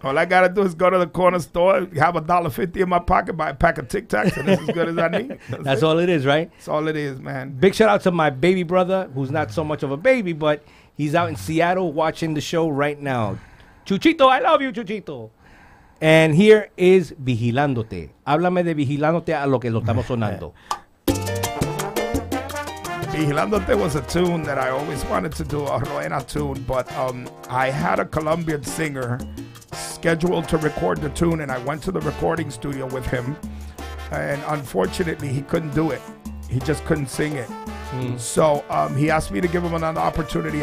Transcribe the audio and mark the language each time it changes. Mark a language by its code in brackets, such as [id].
[en] All I got to do is go to the corner store, have $1.50 in my pocket, buy a pack of Tic Tacs, and it's as good as I need. That's all it is, right? That's all it is, man. Big shout out to my baby brother, who's not so much of a baby, but he's out in Seattle watching the show right now. Chuchito, I love you, Chuchito. And here is Vigilándote. [es] Háblame de Vigilándote a lo que lo estamos sonando. [en] Vigilándote was a tune that I always wanted to do, a Roena tune, but I had a Colombian singer scheduled to record the tune, and I went to the recording studio with him, and unfortunately, he couldn't do it. He just couldn't sing it. So he asked me to give him another opportunity.